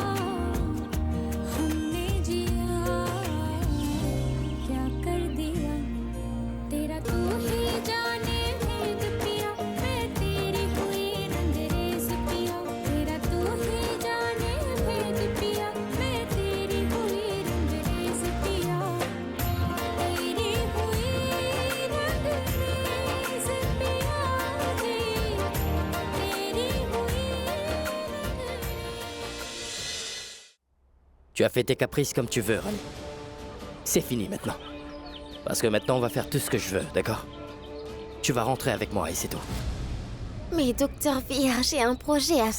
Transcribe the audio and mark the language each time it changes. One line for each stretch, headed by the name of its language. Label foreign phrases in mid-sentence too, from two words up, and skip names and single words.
Hindi: हमने जिया क्या कर दिया तेरा तू ही जाने भेद पिया मैं तेरी हुई रंगरेज पिया तेरा तू ही जाने भेद पिया मैं तेरी हुई रंगरेज पिया तेरी हुई रंगरेज पिया जी तेरी हुई
French: Tu as fait tes caprices comme tu veux, Rani. C'est fini maintenant. Parce que maintenant, on va faire tout ce que je veux, d'accord? Tu vas rentrer avec moi et c'est tout. Mais docteur Vir, j'ai un projet à